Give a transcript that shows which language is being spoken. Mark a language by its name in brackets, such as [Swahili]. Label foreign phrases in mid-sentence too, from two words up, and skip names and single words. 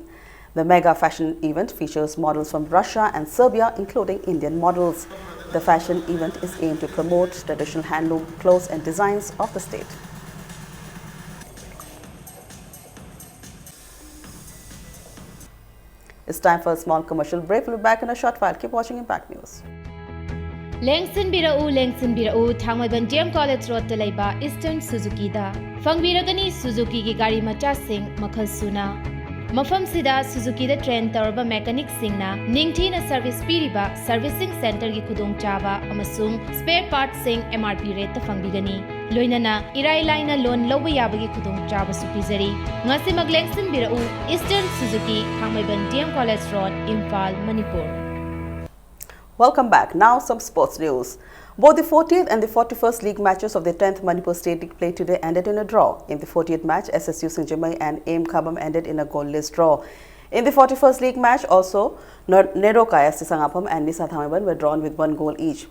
[English] The mega fashion event features models from Russia and Serbia, including Indian models. The fashion event is aimed to promote traditional handloom clothes and designs of the state. It's time for a small commercial break. We'll be back in a short while. Keep watching Impact News. [Manipuri] Lengsin birau Thoubal DM College Road Talaiba Eastern Suzuki da Fangbiragani Suzuki ki gari macha sing makhal suna Mafam sida Suzuki da train tarba mechanic singna ningthina service piriba [English] servicing center [Manipuri] ki khudong chaba amasung [English] spare parts [Manipuri] sing [English] MRP rate [Manipuri] ta fangbigani loinana irai laina loan loba yabagi khudong chaba su pizari ngasi maglengsin birau Eastern Suzuki Thoubal DM College Road Imphal Manipur. [English] Welcome back. Now some sports news. Both the 40th and the 41st league matches of the 10th Manipur State League play today ended in a draw. In the 40th match, SSU Singjamai and AMAWOVA ended in a goalless draw. In the 41st league match, also, Neroka FC Sangapam and Nisa Thoubal were drawn with 1 goal each.